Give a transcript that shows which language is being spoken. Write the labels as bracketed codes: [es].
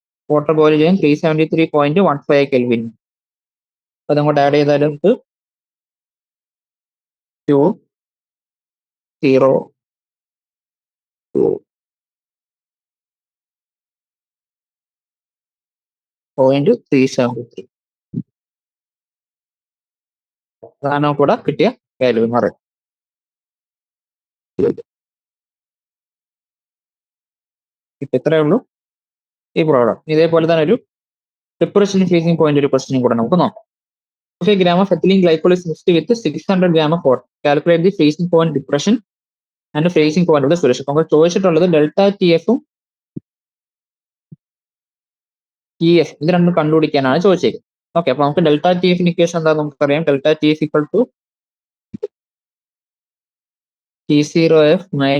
[ml] Water boil ചെയ്യാൻ 373.15 kelvin. അതങ്ങോട്ട് add ചെയ്താൽ നമുക്ക് 2.0.373 അതാണ് കൂടെ കിട്ടിയ വാല്യൂ എന്ന് പറയുന്നത്. ഇപ്പൊ ഇത്രയേ ഉള്ളൂ ഈ പ്രോബ്ലം. ഇതേപോലെ തന്നെ ഒരു ഡിപ്രഷൻ ഫ്രീസിംഗ് പോയിന്റ് ഒരു ക്വസ്റ്റ്യൻ കൂടെ നമുക്ക് നോക്കാം. [en] 5 gram of ethylene glycol is mixed with 600 gram of water. Calculate the freezing point depression and freezing point of the solution. [ml] നമുക്ക് ചോദിച്ചിട്ടുള്ളത് ഡെൽറ്റ TF-ഉം TF ഇത് രണ്ടും കണ്ടുപിടിക്കാനാണ് ചോദിച്ചത്. ഓക്കെ, അപ്പൊ നമുക്ക് ഡെൽറ്റ TF ഇക്വേഷൻ എന്താ നമുക്കറിയാം. Delta TF = T0F -